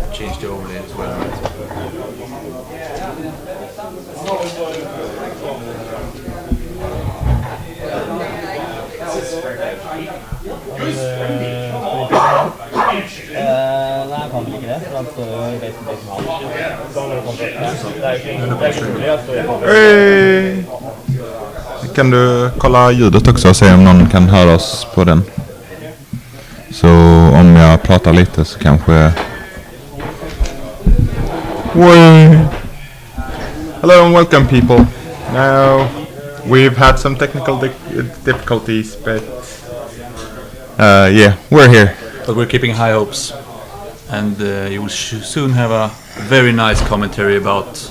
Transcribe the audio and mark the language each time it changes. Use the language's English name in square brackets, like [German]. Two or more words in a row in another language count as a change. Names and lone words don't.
[English] change the overlay as well. [Norwegian] Nei, jeg kan ikke det, for han står jo i [English] Hey! [Swedish] Kan du kolla ljudet också och se om någon kan höra oss på den? Så om jag pratar lite så kanske... [English] Hello and welcome people. Now we've had some technical difficulties, but yeah, we're here. But we're keeping high hopes, and you will soon have a very nice commentary about